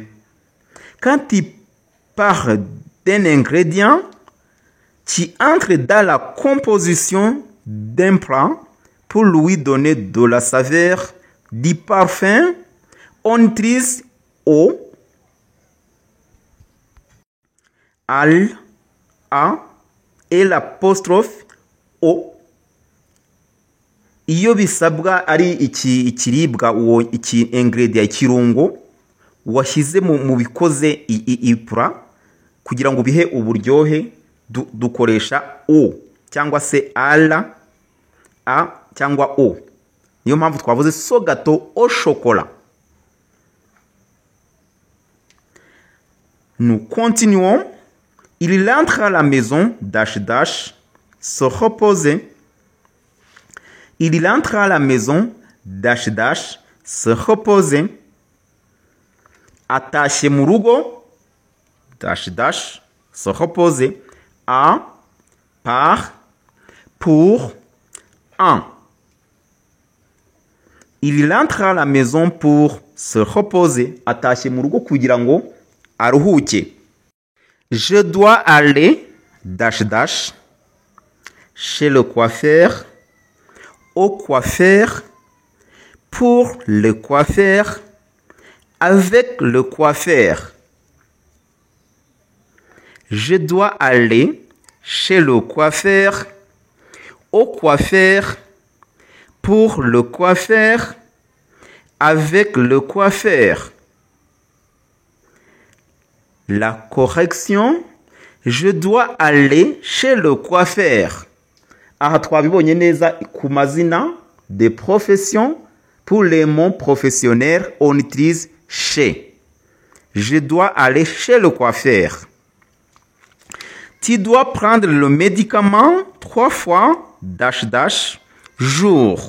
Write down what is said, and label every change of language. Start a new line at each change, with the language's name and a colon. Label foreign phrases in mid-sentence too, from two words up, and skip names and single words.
French: Quand tu parles d'un ingrédient qui entre dans la composition d'un plat pour lui donner de la saveur, du parfum, on utilise au, al, a et l'apostrophe o.
Kinyarwanda: Iyo bisabwa ari ikiribwa uwo ingredient ikirungo washyize mu bikoze ipura kugira ngo bihe uburyohe, dukoresha o cyangwa se ala, a cyangwa o. Niyo mpamvu twavuze
French: ce gâteau au chocolat. Nous continuons. Il entre à la maison se reposer. Il entre à la maison se reposer.
Kinyarwanda: Attaché mu rugo
French: se reposer. A, par, pour, en. Il entre à la maison pour se reposer.
Kinyarwanda: Attaché mu rugo kugira ngo aruhuke.
French: Je dois aller chez le coiffeur, au coiffeur, pour le coiffeur, avec le coiffeur. Je dois aller chez le coiffeur, au coiffeur, pour le coiffeur, avec le coiffeur. La correction, je dois aller chez le coiffeur.
Kinyarwanda: Aha twabibonye neza ku mazina
French: de profession. Pour les mots professionnels, on utilise chez. Je dois aller chez le coiffeur. Tu dois prendre le médicament 3 fois jour.